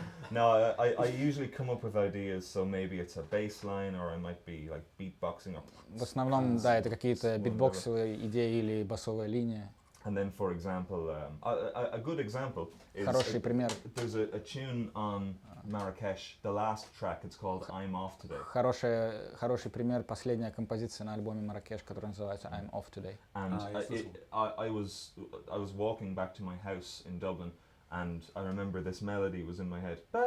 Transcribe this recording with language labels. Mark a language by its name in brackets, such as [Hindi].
[English] No, I usually come up with ideas, so maybe it's a bass line or I might be like beatboxing up. [Russian] В основном, да, это какие-то битбоксовые идеи или басовая линия. [English] And then, for example, a good example is [Russian] Хороший пример. [English] there's a tune on Marrakesh, the last track. It's called "I'm Off Today," [Russian] Хороший пример, последняя композиция на альбоме Марракеш, которая называется I'm Off Today. [English] and Ah, yes, I was walking back to my house in Dublin, and I remember this melody was in my head.